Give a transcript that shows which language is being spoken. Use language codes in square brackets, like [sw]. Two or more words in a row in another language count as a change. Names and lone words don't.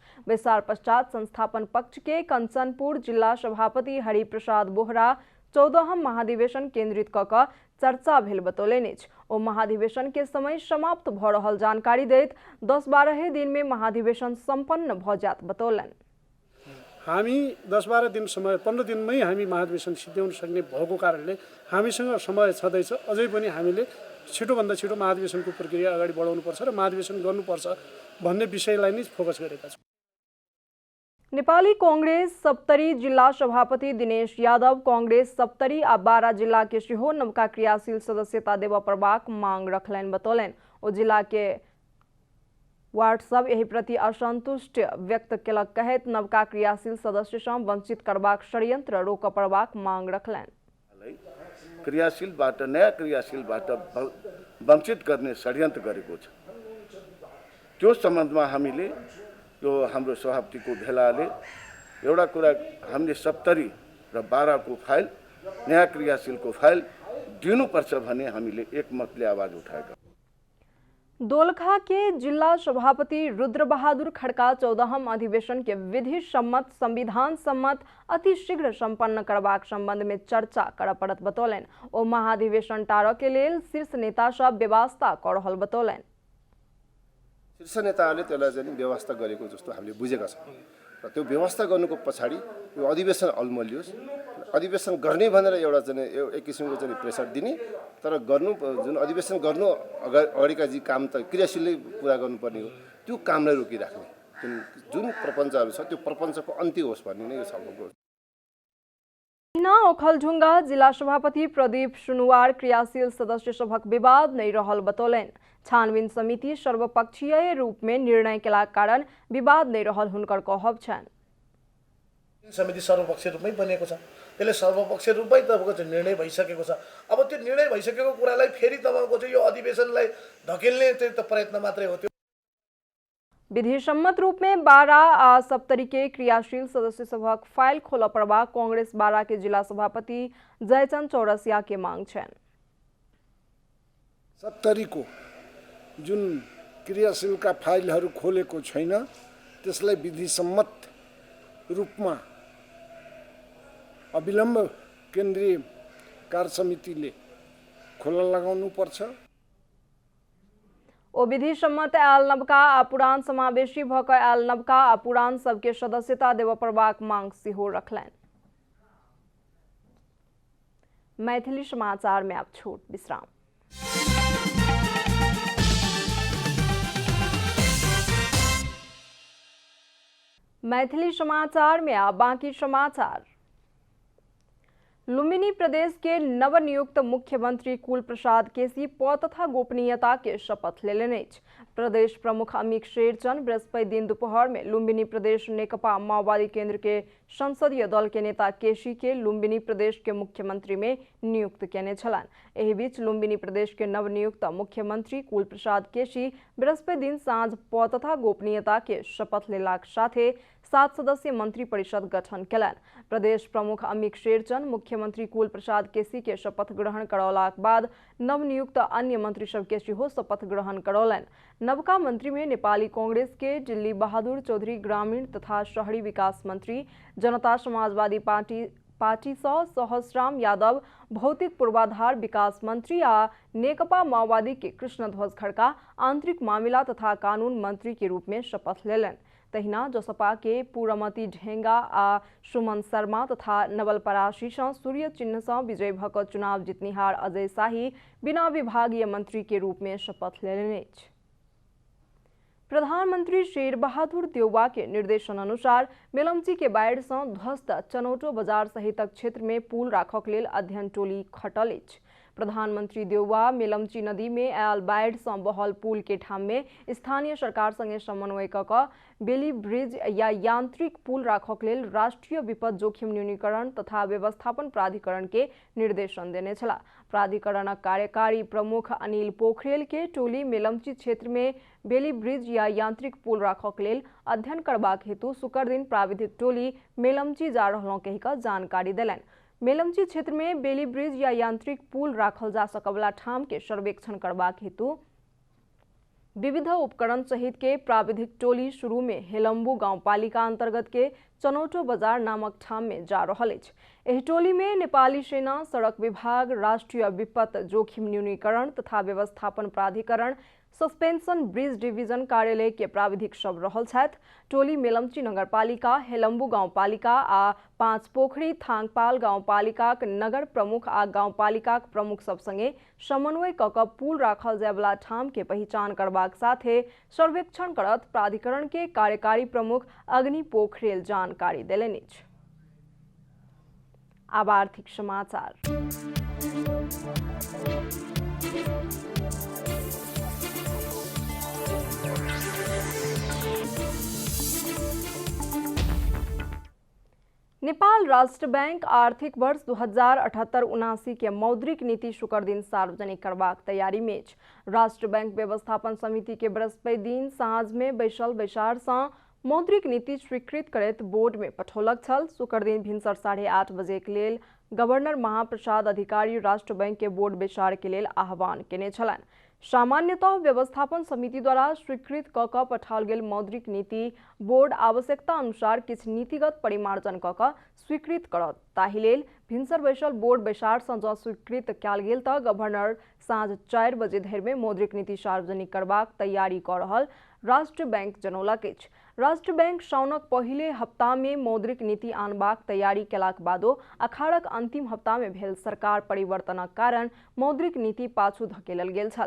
[mai] बैसार पश्चात संस्थापन पक्ष के कंचनपुर जिला सभापति हरिप्रसाद बोहरा 14हम महाधिवेशन केंद्रित क चर्चा भेल बतौलन अछि। ओ महाधिवेशन के समय समाप्त भ रहल जानकारी दैत 10-12 दिन में महाधिवेशन संपन्न भ जात बतौलन। [ne] हामी 10-12 दिन समय 15 दिनमै हामी महाधिवेशन सिद्ध्याउन सक्ने भएको कारणले हामीसँग समय छँदैछ। अझै पनि हामीले छिटोभन्दा छिटो महाधिवेशनको प्रक्रिया अगाडि बढाउनुपर्छ र महाधिवेशन गर्नुपर्छ भन्ने विषयलाई नै फोकस गरेका छौँ। [mai] नेपाली कांग्रेस सप्तरी जिला सभापति दिनेश यादव कांग्रेस सप्तरी आ बारा जिला के सेहो नवका क्रियाशील सदस्यता देव प्रबाक मांग रखलनि बतौलन। ओ जिला के वार्ड सब एहि प्रति असंतुष्ट व्यक्त केलक कहैत नवका क्रियाशील सदस्य सँ वंचित करबाक षड्यंत्र रोक पड़बाक मांग रखलनि। [ne] क्रियाशीलबाट नयाँ क्रियाशीलबाट वंचित गर्ने षड्यन्त्र गरेको छ। त्यो सम्बन्धमा हामीले यो हाम्रो सभापतिको भेलाले एउटा कुरा हामीले सप्तरी र बाराको फाइल नयाँ क्रियाशीलको फाइल दिनुपर्छ भने हामीले एकमतले आवाज उठाएका। [mai] दोलखा के जिला सभापति रुद्र बहादुर खड़का 14हम अधिवेशन के विधि सम्मत संविधान सम्मत अति शीघ्र संपन्न करबाक संबंध में चर्चा कर पड़त बतौलन। ओ महाधिवेशन टार के लेल शीर्ष नेता सब व्यवस्था कर रहल बतौलन। [ne] शीर्ष नेताहरूले त्यसलाई चाहिँ व्यवस्था गरेको जस्तो हामीले बुझेका छौँ र त्यो व्यवस्था गर्नुको पछाडि यो अधिवेशन अल्मलियोस्, अधिवेशन गर्ने भनेर एउटा चाहिँ एक किसिमको चाहिँ प्रेसर दिने, तर गर्नु जुन अधिवेशन गर्नु अगाडिका जी काम त क्रियाशीलै पुरा गर्नुपर्ने हो, त्यो कामलाई रोकिराख्ने जुन प्रपञ्चहरू छ त्यो प्रपञ्चको अन्त्य होस् भन्ने नै यो छलफलको। [mai] ओखलढुंगा जिला सभापति प्रदीप सुनुवार क्रियाशील सदस्य सभक विवाद नहीं रहल बतौलन। छानबीन समिति सर्वपक्षीय रूप में निर्णय के कारण विवाद नहीं रहल हुनकर कहब छन्। [ne] समिति सर्वपक्षीय रूपमै बनेको छ, त्यसले सर्वपक्षीय रूपमै तपाईँको चाहिँ निर्णय भइसकेको छ। अब त्यो निर्णय भइसकेको कुरालाई फेरि तपाईँको चाहिँ यो अधिवेशनलाई धकेल्ने चाहिँ त प्रयत्न मात्रै हो। त्यो [mai] विधि सम्मत रूप में बारा आ सप्तरी के क्रियाशील सदस्य सभक फाइल खोल पड़वा कांग्रेस बारा के जिला सभापति जयचंद चौरसिया के मांग छन्। [ne] सप्तरीको जुन क्रियाशीलका फाइलहरू खोलेको छैन त्यसलाई विधि सम्मत रूपमा अविलम्ब केन्द्रीय कार्य समितिले खोला लगाउनु पर्छ। [mai] ओ विधि सम्मत आयल नवका आ पुरान समावेशी भक आयल नवका आ पुरान सबके सदस्यता देव प्रबाक मांग सेहो रखलनि। मैथिली समाचार में अब छोट विश्राम। मैथिली समाचार में अब बाकी समाचार। लुम्बिनी प्रदेश के नवनियुक्त मुख्यमंत्री कुल प्रसाद केसी पद तथा गोपनीयता के शपथ लेलनि अछि। प्रदेश प्रमुख अमित शेरचन बृहस्पति दिन दोपहर में लुम्बिनी प्रदेश नेकपा माओवादी केंद्र के संसदीय दल के नेता केसी के लुम्बिनी प्रदेश के मुख्यमंत्री में नियुक्त केने छलनि। एहि बीच लुम्बिनी प्रदेश के नवनियुक्त मुख्यमंत्री कुल प्रसाद केसी बृहस्पति दिन साँझ पद तथा गोपनीयता के शपथ लेलाक साथे 7 सदस्यीय मंत्री परिषद गठन केलनि। प्रदेश प्रमुख अमित शेरचन मुख्यमंत्री कुल प्रसाद केसी के शपथ ग्रहण करौलाक बाद नवनियुक्त अन्य मंत्री सब के सेहो शपथ ग्रहण करौलनि। नवका मंत्री में नेपाली कांग्रेस के दिल्ली बहादुर चौधरी ग्रामीण तथा शहरी विकास मंत्री, जनता समाजवादी पार्टी सहस्राम यादव भौतिक पूर्वाधार विकास मंत्री आ नेकपा माओवादी के कृष्णध्वज खड़का आंतरिक मामला तथा कानून मंत्री के रूप में शपथ लेलनि। तहिना जसपा के पूरमती ढेंगा आ सुमन शर्मा तथा नवलपरासी से सूर्य चिन्ह से विजय भक चुनाव जितनिहार अजय शाही बिना विभागीय मंत्री के रूप में शपथ लेलनि। प्रधानमंत्री शेर बहादुर देउवा के निर्देशन अनुसार मेलम्ची के बाढ़ से ध्वस्त चनौटो बाजार सहितक क्षेत्र में पुल राखक लेल अध्ययन टोली खटल अछि। प्रधानमंत्री देउवा मेलम्ची नदी में आयल बाढ़ से बहल पुल के ठाम में स्थानीय सरकार संगे समन्वय क बेली ब्रिज या यांत्रिक पुल राखक लेल राष्ट्रीय विपद जोखिम न्यूनीकरण तथा व्यवस्थापन प्राधिकरण के निर्देशन देने छला। प्राधिकरणक कार्यकारी प्रमुख अनिल पोखरेल के टोली मेलम्ची क्षेत्र में बेली ब्रिज या यांत्रिक पुल राखक लेल अध्ययन करबाक हेतु शुक्र दिन प्राविधिक टोली मेलम्ची जा रहलों कहि क जानकारी देलनि। मेलम्ची क्षेत्र में बेली ब्रिज या यांत्रिक पुल राखल जा सकवला ठाम के सर्वेक्षण करबाक हेतु विविध उपकरण सहित के प्राविधिक टोली शुरू में हेलम्बू गाउँपालिका अंतर्गत के चनौटो बाजार नामक ठाम में जा रहल अछि। एहि टोली में नेपाली सेना, सड़क विभाग, राष्ट्रीय विपत जोखिम न्यूनीकरण तथा व्यवस्थापन प्राधिकरण, सस्पेंशन ब्रिज डिवीजन कार्यालय के प्राविधिक सब रहल छथि। टोली मेलम्ची नगरपालिका, हेलम्बू गाउँपालिका आ पाँचपोखरी थाङपाल गाउँपालिकाक नगर प्रमुख आ गाउँपालिकाक प्रमुख सब संगे समन्वय क क पुल राखल जायवला ठाम के पहचान करबाक साथे सर्वेक्षण करत प्राधिकरण के कार्यकारी प्रमुख अग्नि पोखरेल जानकारी देलनि अछि। अब आर्थिक समाचार। नेपाल राष्ट्र बैंक आर्थिक वर्ष 2078-79 के मौद्रिक नीति शुक्र दिन सार्वजनिक करबाक तैयारी में अछि। राष्ट्र बैंक व्यवस्थापन समिति के बृहस्पति दिन साँझ में बैसल बैसार सँ मौद्रिक नीति स्वीकृत करैत बोर्ड में पठौलक छल। शुक्र दिन भिनसर 8:30 बजे के लेल गवर्नर महाप्रसाद अधिकारी राष्ट्र बैंक के बोर्ड बैसार के लेल आह्वान केने छलनि। सामान्यतः व्यवस्थापन समिति द्वारा स्वीकृत क क पठाओल गेल मौद्रिक नीति बोर्ड आवश्यकता अनुसार किछु नीतिगत परिमार्जन क क स्वीकृत करत। ताहि लेल भिनसर बैसल बोर्ड बैसार सँ जँ स्वीकृत कयल गेल तऽ गवर्नर साँझ 4 बजे धरि में मौद्रिक नीति सार्वजनिक करबाक तैयारी कऽ रहल राष्ट्र बैंक जनौलक अछि। राष्ट्र बैंक साउनक पहिले हप्ता में मौद्रिक नीति आनबाक तैयारी केलाक बादो अखाड़क अंतिम हप्ता में भेल सरकार परिवर्तनक कारण मौद्रिक नीति पाछू धकेलल गेल छल।